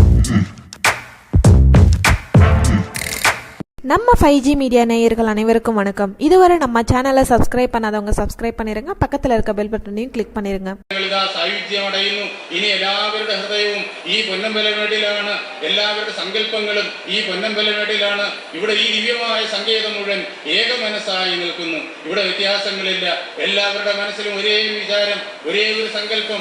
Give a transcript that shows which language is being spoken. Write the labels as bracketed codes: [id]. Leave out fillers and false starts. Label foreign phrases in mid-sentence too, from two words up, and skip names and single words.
[ta] நம்ம 5G மீடியா நேயர்கள் அனைவருக்கும் வணக்கம். இதுவரை நம்ம சேனலை சப்ஸ்கிரைப் பண்ணாதவங்க சப்ஸ்கிரைப் பண்ணிருங்க. பக்கத்துல இருக்க பெல் பட்டனையும் கிளிக் பண்ணிருங்க. [ml] ഇനി എല്ലാവരുടെ ഹൃദയവും ഈ പൊന്നമ്പലമേട്ടിലാണ്, എല്ലാവരുടെ സങ്കല്പങ്ങളും ഈ പൊന്നമ്പലമേട്ടിലാണ്. ഇവിടെ ഈ ദിവ്യമായ സങ്കേതം മുഴുവൻ ഏക മനസ്സായി നിൽക്കുന്നു. ഇവിടെ വ്യത്യാസങ്ങളില്ല. എല്ലാവരുടെ മനസ്സിലും ഒരേ വിചാരം, ഒരേ ഒരു സങ്കല്പം.